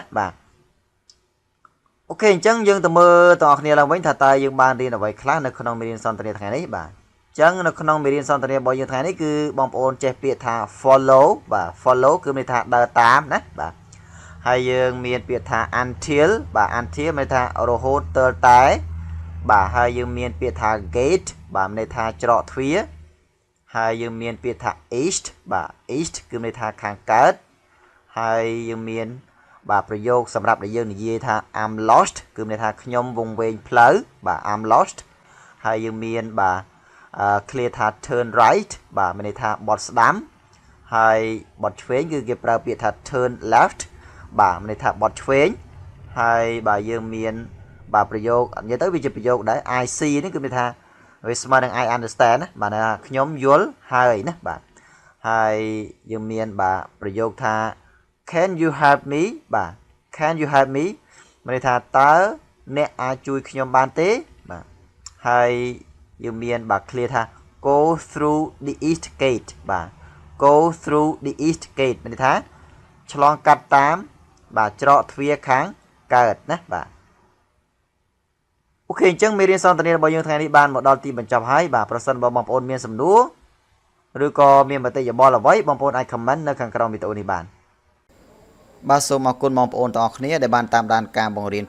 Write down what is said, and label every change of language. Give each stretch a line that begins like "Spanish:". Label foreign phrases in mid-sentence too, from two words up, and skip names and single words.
Khmer: បាទអូខេអញ្ចឹងយើងទៅមើលទាំងអស់គ្នាឡើងវិញថាតើយើងបានរៀនអ្វីខ្លះនៅក្នុងមេរៀនសន្ទនាថ្ងៃនេះបាទអញ្ចឹងនៅក្នុងមេរៀនសន្ទនារបស់យើងថ្ងៃនេះគឺបងប្អូនចេះពាក្យថា follow បាទ follow គឺមានន័យថាដើរតាមណាបាទហើយយើងមានពាក្យថា until បាទ until មានន័យថារហូតទាល់តែបាទហើយយើងមានពាក្យថា gate បាទមានន័យថាច្រកទ្វារហើយយើងមានពាក្យថា east បាទ east គឺមានន័យថាខាងកើតហើយយើងមាន បាទប្រយោគសម្រាប់ដែលយើងនិយាយថា
English: I'm lost
Khmer: គឺមានន័យថាខ្ញុំវង្វេងផ្លូវបាទ
English: I'm lost
Khmer: ហើយយើងមានបាទ clear ថា
English: turn right
Khmer: បាទមានន័យថាបត់ស្ដាំហើយ បត់ឆ្វេងគឺគេប្រើពាក្យថា
English: turn left
Khmer: បាទមានន័យថាបត់ឆ្វេងហើយបាទយើងមានបាទប្រយោគនិយាយទៅវាជាប្រយោ គដែរ
English: I see
Khmer: នេះគឺមានថាវាស្មើនឹង
English: I understand
Khmer: ណាបាទថាខ្ញុំយល់ហើយណាបាទហើយយើងមានបាទប្រយោគថា
English: Can you help me
Khmer: បាទ
English: Can you help me
Khmer: មានន័យថាតើអ្នកអាចជួយខ្ញុំបានទេបាទហើយយើងមានបាទ clear ថា
English: go through the east gate
Khmer: បាទ
English: go through the east gate
Khmer: មានន័យថាឆ្លងកាត់តាមបាទច្រកទ្វារខាងកើតណាបាទ អូខេអញ្ចឹងមេរៀនសន្ទនារបស់យើងថ្ងៃនេះបានមកដល់ទីបញ្ចប់ហើយបាទប្រសិនបើបងប្អូនមានសំណួរឬក៏មានមតិយោបល់អ្វី បងប្អូនអាច comment នៅខាងក្រោមវីដេអូនេះបានបាទសូមអរគុណបងប្អូនទាំងអស់គ្នាដែលបានតាមដានការបង្រៀន